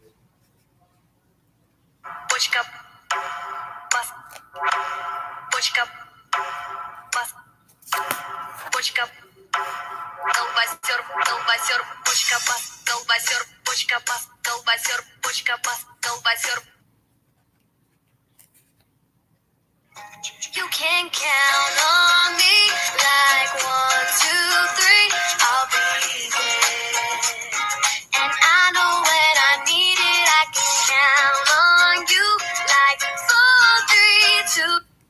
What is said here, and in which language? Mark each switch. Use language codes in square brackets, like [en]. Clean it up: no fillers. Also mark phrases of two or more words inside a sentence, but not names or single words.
[ru] Почка, бас, почка, бас, почка, колбасер, почка, бас, колбасер, почка, бас, колбасер, почка, бас, колбасер. [en] You can count on me like 1, 2, 3. I'll be there, and I know when I need it, I can count on you like 4, 3, 2.